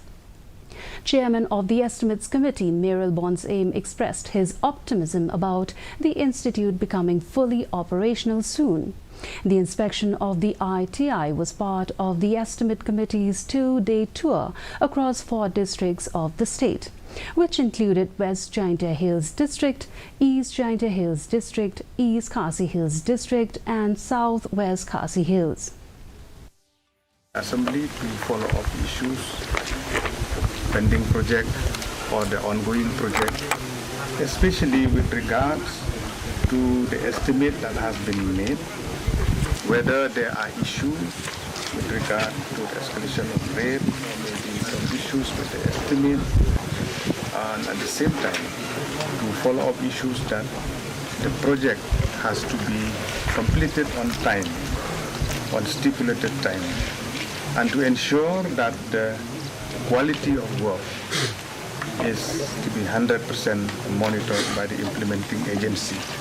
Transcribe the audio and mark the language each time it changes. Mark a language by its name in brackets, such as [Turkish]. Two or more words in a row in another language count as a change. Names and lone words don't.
[English] Chairman of the Estimates Committee, Meral Bon's Aim, expressed his optimism about the institute becoming fully operational soon. The inspection of the ITI was part of the Estimate Committee's 2-day tour across 4 districts of the state, which included West Jaintia Hills District, East Jaintia Hills District, East Khasi Hills District and Southwest Khasi Hills. Assembly to follow up issues, pending project or the ongoing project, especially with regards to the estimate that has been made, whether there are issues with regard to the escalation of rate or maybe some issues with the estimate, and at the same time to follow up issues that the project has to be completed on time, on stipulated time, and to ensure that the quality of work is to be 100% monitored by the implementing agency.